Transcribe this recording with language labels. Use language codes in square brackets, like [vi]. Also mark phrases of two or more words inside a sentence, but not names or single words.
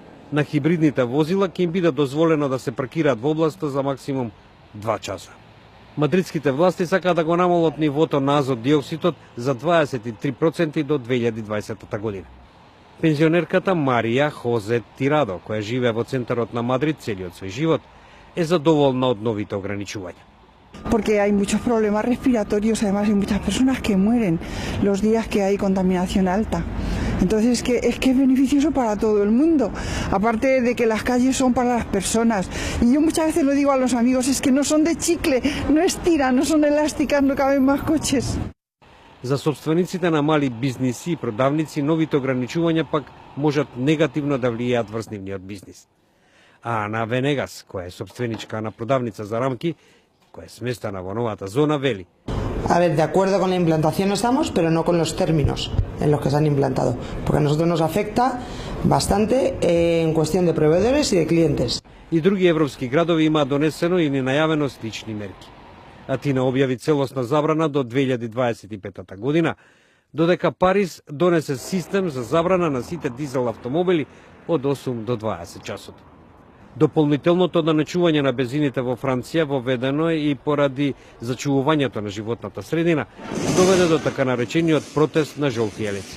[mk] На хибридните возила ќе им биде дозволено да се паркираат во областа за максимум 2 часа. Мадридските власти сакаат да го намалат нивото на азот диоксидот за 23% до 2020 година. Пензионерката Марија Хозе Тирадо, која живее во центарот на Мадрид целиот свој живот, е задоволна од новите ограничувања. [es] Porque hay muchos problemas respiratorios, además hay muchas personas que mueren los días que hay contaminación alta. Entonces es que es beneficioso para todo el mundo, aparte de que las calles son para las personas. Y yo muchas veces lo digo a los amigos, es que no son de chicle, no estiran, no son elásticas, no caben más coches. [mk] За собствениците на мали бизниси и продавници, новите ограничувања пак можат негативно да влијаат врз нивниот бизнис. А Ана Венегас, која е собственичка на продавница за рамки, која е сместена во новата зона, вели: [es] A ver, de acuerdo con la implantación estamos, pero no con los términos en los que se han implantado, porque a nosotros nos afecta bastante en cuestión de proveedores y de clientes. [mk] И други европски градови имаат донесено или најавено слични мерки. Атина објави целосна забрана до 2025 година, додека Париз донесе систем за забрана на сите дизел автомобили од 8 до 20 часот. Дополнителното наначување на бензините во Франција воведено е и поради зачувувањето на животната средина, доведе до така наречениот протест на жолти елеци.